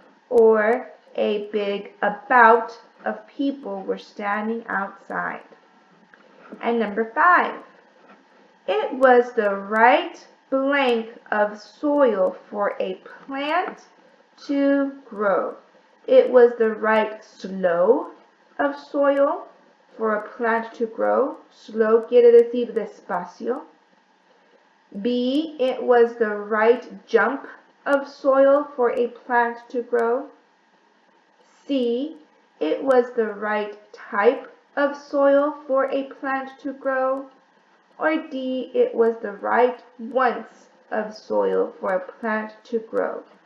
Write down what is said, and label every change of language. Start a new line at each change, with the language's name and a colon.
English: Or a big about of people were standing outside. And number 5. It was the right blank of soil for a plant to grow. It was the right slow of soil for a plant to grow.
Spanish: Slow quiere decir despacio.
English: B. It was the right jump of soil for a plant to grow. C. It was the right type of soil for a plant to grow. Or D. It was the right once of soil for a plant to grow.